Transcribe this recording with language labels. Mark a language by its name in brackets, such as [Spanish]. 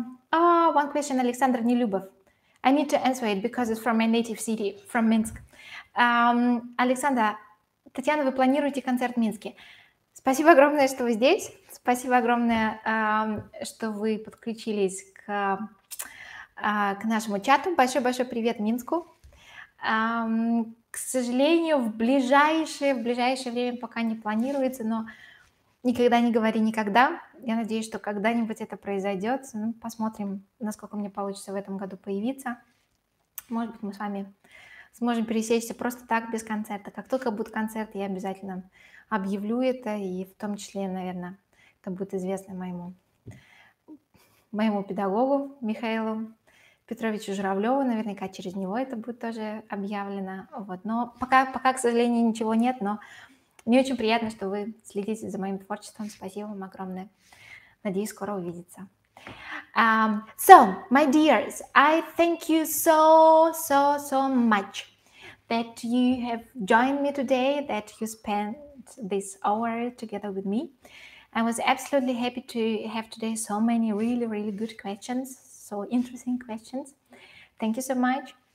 [English] One question, Alexander Nilubov. I need to answer it because it's from my native city, from Minsk. [Russian] Александра, Татьяна, вы планируете концерт в Минске? Спасибо огромное, что вы здесь. Спасибо огромное, что вы подключились к нашему чату. Большой-большой привет Минску. К сожалению, в ближайшее время пока не планируется, но никогда не говори никогда. Я надеюсь, что когда-нибудь это произойдет. Ну, посмотрим, насколько мне получится в этом году появиться. Может быть, мы с вами сможем пересечься просто так, без концерта. Как только будет концерт, я обязательно объявлю это, и в том числе, наверное, это будет известно моему педагогу Михаилу Петровичу Журавлеву. Наверняка через него это будет тоже объявлено. Вот. Но пока, к сожалению, ничего нет, но мне очень приятно, что вы следите за моим творчеством. Спасибо вам огромное. Надеюсь, скоро увидеться. [English] So, my dears, I thank you so much that you have joined me today, that you spent this hour together with me. I was absolutely happy to have today so many really good questions, so interesting questions. Thank you so much.